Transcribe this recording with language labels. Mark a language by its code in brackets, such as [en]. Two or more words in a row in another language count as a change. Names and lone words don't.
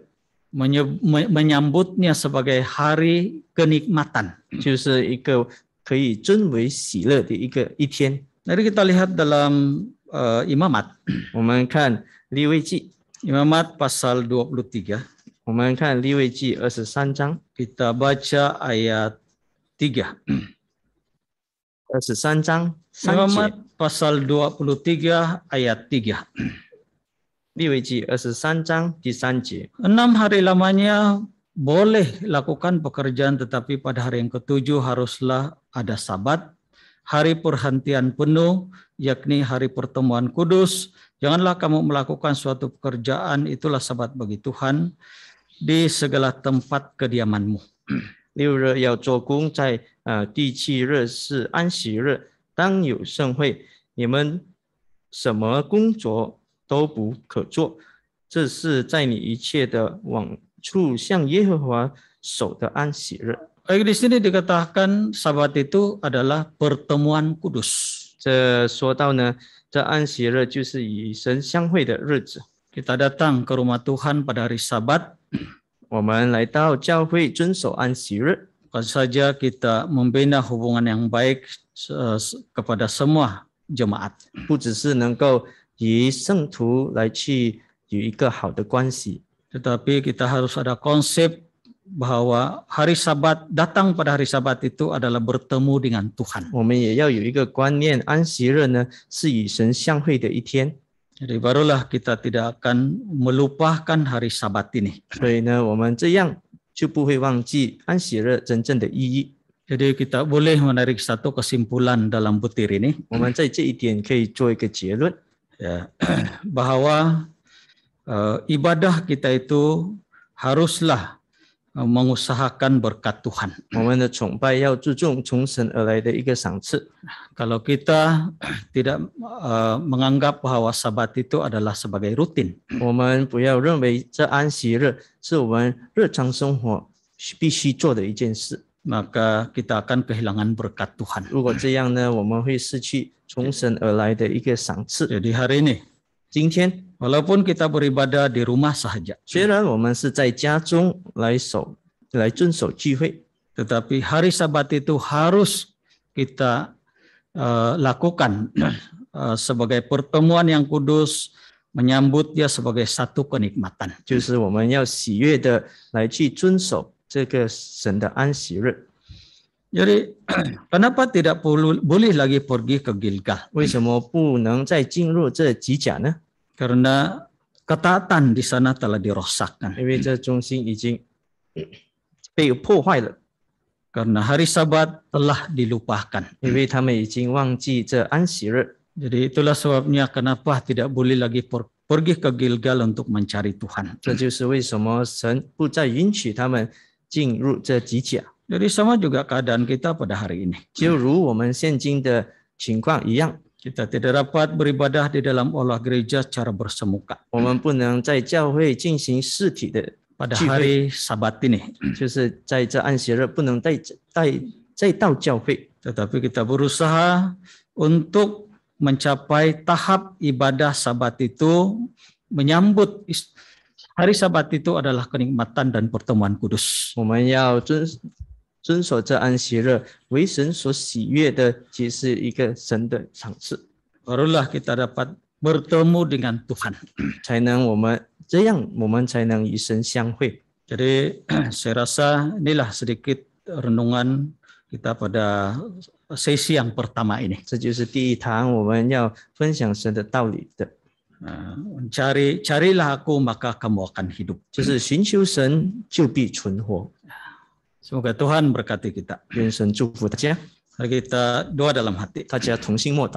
[ms] Menyambutnya sebagai hari kenikmatan. [zh] 就是一个可以尊为喜乐的一天。 [ms] Jadi kita lihat dalam Imamat. [zh] 我们看利未记， [ms] Imamat pasal 23. [zh] 我们看利未记23章， [ms] Kita baca ayat 3. [zh] 23 章3 [ms] Imamat [zh] 节， [ms] pasal 23 ayat 3. [zh] 利未记23章第3节。 [ms] 6 hari lamanya boleh lakukan pekerjaan, tetapi pada hari yang ketujuh haruslah ada Sabat, hari perhentian penuh, yakni hari pertemuan kudus. Janganlah kamu melakukan suatu pekerjaan, itulah Sabat bagi Tuhan di segala tempat kediamanmu. [zh] 6 日要做工，在第7日是安息日，当有盛会，你们什么工作都不可做，这是在你一切的往处向耶和华守的安息日。 [ms] Baik, di sini dikatakan Sabat itu adalah pertemuan kudus. [zh] 这说到呢，这安息日就是与神相会的日子。 [ms] Kita datang ke rumah Tuhan pada hari Sabat, [zh] 我们来到教会遵守安息日， [ms] bukan saja kita membina hubungan yang baik kepada semua jemaat, [zh] 不只是能够与圣徒来去有一个好的关系， [ms] tetapi kita harus ada konsep bahwa hari Sabat, datang pada hari Sabat itu adalah bertemu dengan Tuhan. [zh] 我们也要有一个观念，安息日呢是与神相会的一天。 [ms] Jadi barulah kita tidak akan melupakan hari Sabat ini. [zh] 所以呢，我们这样就不会忘记安息日真正的意义。 [ms] Jadi kita boleh menarik satu kesimpulan dalam butir ini, [zh] 我们在这一点可以做一个结论， [ms] ya, bahwa ibadah kita itu haruslah mengusahakan berkat Tuhan. [zh] 我们的崇拜要注重从神而来的一个赏赐。 [ms] Kalau kita tidak menganggap bahwa Sabat itu adalah sebagai rutin, [zh] 我们不要认为这安息日是我们日常生活必须做的一件事。 [ms] maka kita akan kehilangan berkat Tuhan. [zh] 如果这样呢，我们会失去从神而来的一个赏赐。 [ms] Jadi hari ini, [zh] 今天 [ms] walaupun kita beribadah di rumah sahaja, [zh] 虽然我们是在家中来遵守聚会， [ms] tetapi hari Sabat itu harus kita lakukan sebagai pertemuan yang kudus, menyambut dia sebagai satu kenikmatan. [zh] 就是我们要喜悦的来去遵守这个神的安息日。 [ms] Jadi kenapa tidak boleh lagi pergi ke Gilgal? [zh] 为什么不能再进入这吉甲呢？ [ms] Karena ketaatan di sana telah dirosakkan. [zh] 因为这中心已经被破坏了， [ms] Karena hari Sabat telah dilupakan. [zh] 因为他们已经忘记这安息日。 [ms] Jadi itulah sebabnya kenapa tidak boleh lagi pergi ke Gilgal untuk mencari Tuhan. [zh] 这就是为什么神不再允许他们进入这吉甲。 [ms] Jadi sama juga keadaan kita pada hari ini. [zh] 就如我们现今的情况一样， [ms] Kita tidak dapat beribadah di dalam aula gereja secara bersemuka [zh] 我们不能在教会进行实体的 [ms] pada [zh] 聚会， [ms] hari Sabat ini. [zh] 就是在这安息日不能再到教会， [ms] Tetapi kita berusaha untuk mencapai tahap ibadah Sabat itu, menyambut hari Sabat itu adalah kenikmatan dan pertemuan kudus. [zh] 我们要遵守这安息日，为神所喜悦的，即是一个神的赏赐。 [ms] Barulah kita dapat bertemu dengan Tuhan. [zh] 这样我们才能与神相会。 [ms] Jadi saya rasa inilah sedikit renungan kita pada sesi yang pertama ini. [zh] 这就是第一堂我们要分享神的道理的， [ms] Carilah aku maka kamu akan hidup. [zh] 就是寻求神就必存活。 [ms] Semoga Tuhan berkati kita. [zh] 愿神祝福大家， [ms] Mari kita doa dalam hati. [zh] 大家同心默祷。